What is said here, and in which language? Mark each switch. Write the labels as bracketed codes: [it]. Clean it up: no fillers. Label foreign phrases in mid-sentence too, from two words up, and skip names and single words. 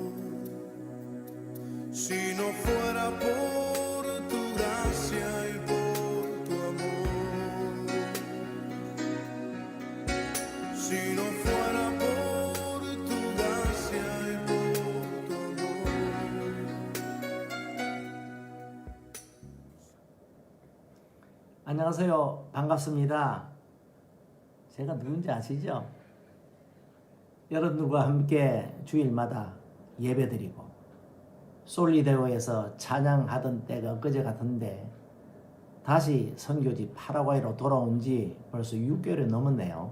[es] Si no fuera por tu gracia y por tu amor, si no fuera por tu gracia y por tu amor. [ko] 안녕하세요. 반갑습니다. 제가 누군지 아시죠? 여러분들과 함께 주일마다 예배드리고 솔리데오에서 찬양하던 때가 엊그제 같은데 다시 선교지 파라과이로 돌아온 지 벌써 6개월이 넘었네요.